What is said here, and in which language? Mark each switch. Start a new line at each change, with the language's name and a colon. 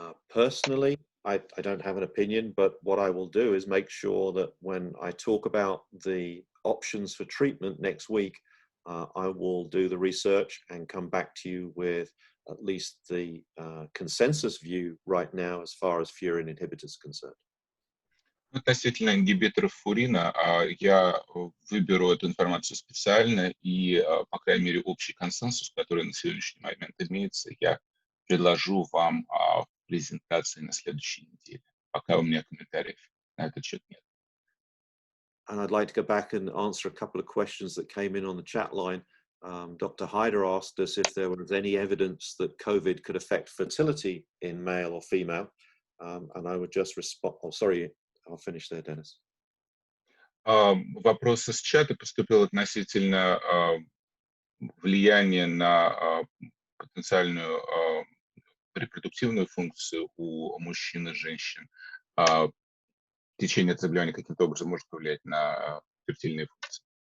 English: Personally, I don't have an opinion, but what I will do is make sure that when I talk about the options for treatment next week, I will do the research and come back to you with at least the consensus view right now as far as furin inhibitors concerned.
Russian: Относительно ингибиторов фурина, я выберу эту информацию специально и, по крайней мере, общий консенсус, который на сегодняшний момент имеется, я предложу вам в презентации на следующей неделе. Пока у меня комментариев на этот счет нет.
English: And I'd like to go back and answer a couple of questions that came in on the chat line. Dr. Hyder asked us if there was any evidence that COVID could affect fertility in male or female. And I would just respond, sorry, I'll finish there, Dennis.
Russian: Вопрос из чата поступил относительно влияния на потенциальную репродуктивную функцию у мужчин и женщин. Течение от заболевания каким-то образом может повлиять на фертильные функции.